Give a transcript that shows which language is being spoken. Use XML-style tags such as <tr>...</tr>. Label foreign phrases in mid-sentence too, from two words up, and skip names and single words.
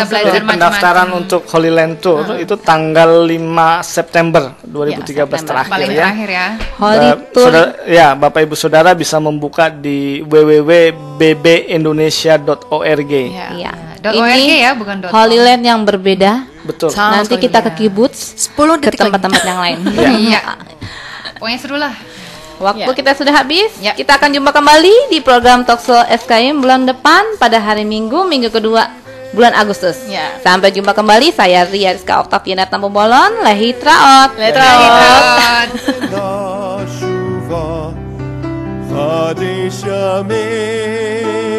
<id>belajar Jadi macam-macam. pendaftaran untuk Holy Land Tour itu tanggal 5 September 2013 September. terakhir Paling ya. terakhir ya. Holy Tour. Bapak Ibu Saudara bisa membuka di www.bbindonesia.org. Iya. .org ya, bukan .com. Holy Land yang berbeda. Betul. Sama Nanti sekali. kita ke kibbutz, 10 ke detik lagi. tempat-tempat yang lain. Iya. Pokoknya seru lah. Waktu Ya. kita sudah habis. Ya. Kita akan jumpa kembali di program Talkshow SKM bulan depan pada hari Minggu kedua bulan Agustus. Ya. Sampai jumpa kembali. Saya Ria Rizka Oktaviana Tambobolon.</id> <he>Lehi Traot.</he> <id>Selamat.</id> <he>נשובה חדש ימים</he>